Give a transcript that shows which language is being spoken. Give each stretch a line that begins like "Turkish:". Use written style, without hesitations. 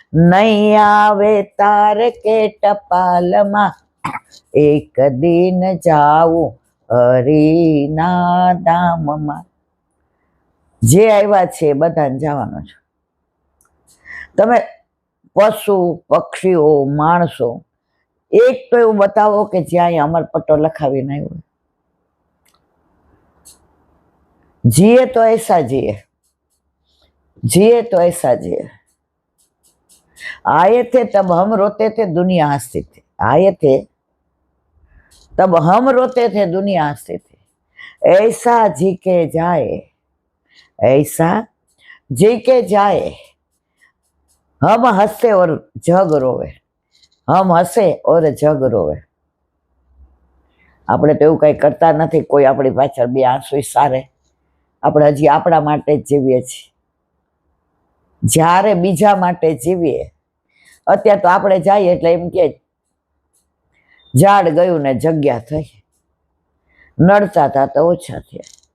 Gujarati: નહીં આવે તાર કે ટપાલમાં, એક દિન જાવું હરિના ધામમાં। જે આવ્યા છે બધાને જવાનું છે। તમે પશુ પક્ષીઓ માણસો એક તો એવું બતાવો કે જ્યાં અમરપટ્ટો લખાવીને આવ્યો।
Hindi: जिए तो ऐसा जिए, जिए तो ऐसा जिए। आए थे तब हम रोते थे, दुनिया हंसती थी। आए थे तब हम रोते थे, दुनिया हंसती थी। ऐसा जी के जाए, ऐसा જે કે જાય, હમ હંસે ઓર જગ રોવે, હમ હંસે ઓર જગ રોવે.
Gujarati: આપણે તો એવું કંઈ કરતા નથી, કોઈ આપણી પાછળ બે આંસુ સારે. આપણે હજી આપણા માટે જ જીવીએ છીએ. જ્યારે બીજા માટે જીવીએ, અત્યારે તો આપણે જઈએ એટલે એમ કે ઝાડ ગયું ને જગ્યા થઈ, નડતા હતા તો ઓછા થયા.